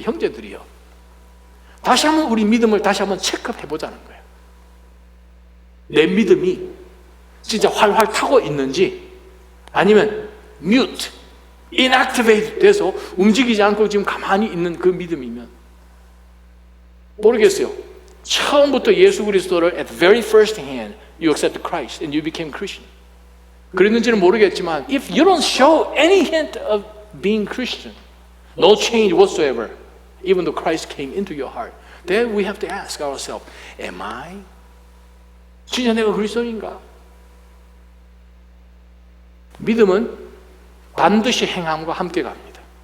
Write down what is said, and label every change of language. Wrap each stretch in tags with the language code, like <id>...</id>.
<ko>형제들이요, 다시 한번 우리 믿음을 다시 한번 체크해 보자는 거예요. 내 믿음이 진짜 활활 타고 있는지 아니면</ko> <en>mute, inactivate</en> <ko>돼서 움직이지 않고 지금 가만히 있는 그 믿음이면 모르겠어요. 처음부터 예수 그리스도를</ko> <en>at the very first hand you accepted Christ and you became Christian.</en> <ko>그랬는지는 모르겠지만</ko> <en>if you don't show any hint of being Christian, no change whatsoever, even though Christ came into your heart, then we have to ask ourselves, am I?</en> <ko>진짜 내가 그리스도인가? 믿음은 반드시 행함과 함께 갑니다.</ko>